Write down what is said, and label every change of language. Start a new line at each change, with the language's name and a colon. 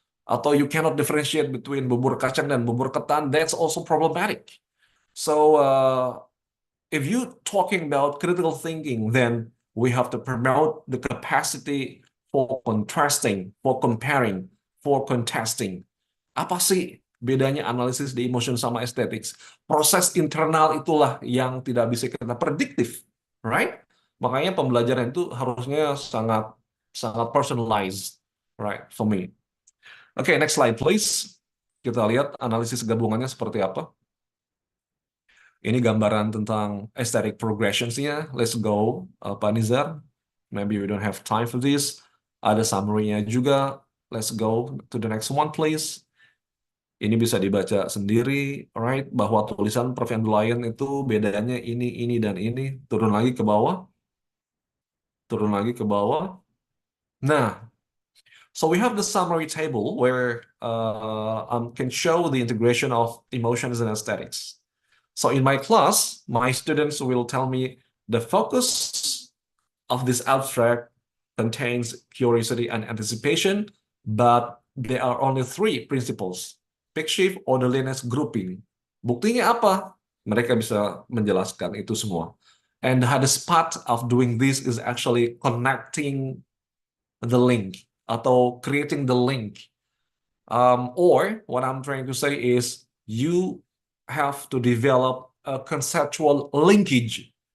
English: Atau you cannot differentiate between
Indonesian: bubur kacang dan bubur ketan,
English: that's also problematic. So if you're talking about critical thinking, then we have to promote the capacity for contrasting, for comparing, for contesting.
Indonesian: Apa sih bedanya analisis di emotion sama aesthetics? Proses internal itulah yang tidak bisa kita prediktif, right? Makanya pembelajaran itu harusnya sangat sangat personalized, right,
English: for me. Okay, next slide please.
Indonesian: Kita lihat analisis gabungannya seperti apa. Ini gambaran tentang aesthetic progressions-nya.
English: Let's go,
Indonesian: Pak Nizar.
English: Maybe we don't have time for this.
Indonesian: Ada summary-nya juga.
English: Let's go to the next one, please.
Indonesian: Ini bisa dibaca sendiri, right? Bahwa tulisan Prof. Lion itu bedanya ini, dan ini. Turun lagi ke bawah. Turun lagi ke bawah.
English: Nah, so we have the summary table where can show the integration of emotions and aesthetics. So in my class, my students will tell me the focus of this abstract contains curiosity and anticipation, but there are only three principles: peak shift, orderliness, grouping.
Indonesian: Buktinya apa? Mereka bisa menjelaskan itu semua.
English: And the hardest part of doing this is actually connecting the link atau creating the link. Or what I'm trying to say is you have to develop a conceptual linkage.